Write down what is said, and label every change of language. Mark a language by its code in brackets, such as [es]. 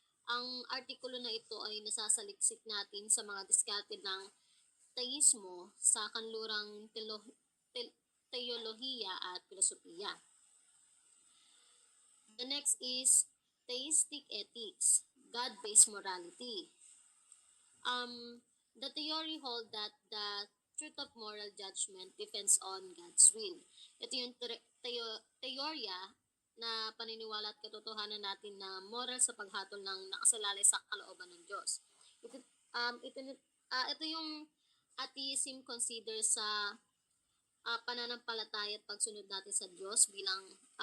[tl] Ang artikulo na ito ay nasasaliksik natin sa mga diskarte ng teismo sa kanlurang teolohiya at filosofiya. [en] The next is theistic ethics, God-based morality. The theory hold that the truth of moral judgment depends on God's will. [tl] Ito yung teorya na paniniwala at katotohanan natin na moral sa paghatol ng nakasalalay sa kalooban ng Diyos. Ito yung atheism consider sa pananampalataya at pagsunod natin sa Diyos bilang